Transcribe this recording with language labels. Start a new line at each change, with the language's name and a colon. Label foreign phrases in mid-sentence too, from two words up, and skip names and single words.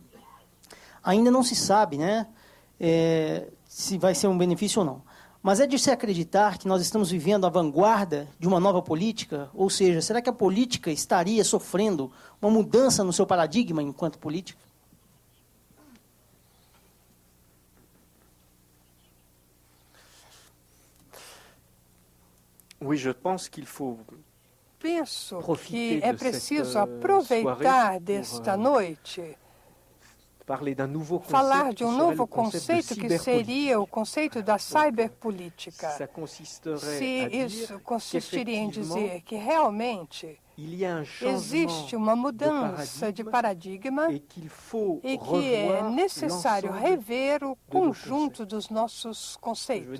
Portuguese: Ainda não se sabe, né, se vai ser um benefício ou não. Mas é de se acreditar que nós estamos vivendo a vanguarda de uma nova política? Ou seja, será que a política estaria sofrendo uma mudança no seu paradigma enquanto política?
French: Oui, je pense qu'il faut
Portuguese: penso que é preciso aproveitar desta noite, falar de um novo conceito que seria o conceito da cyberpolítica. Se isso consistiria em dizer que realmente existe uma mudança de paradigma e que é necessário rever o conjunto dos nossos conceitos.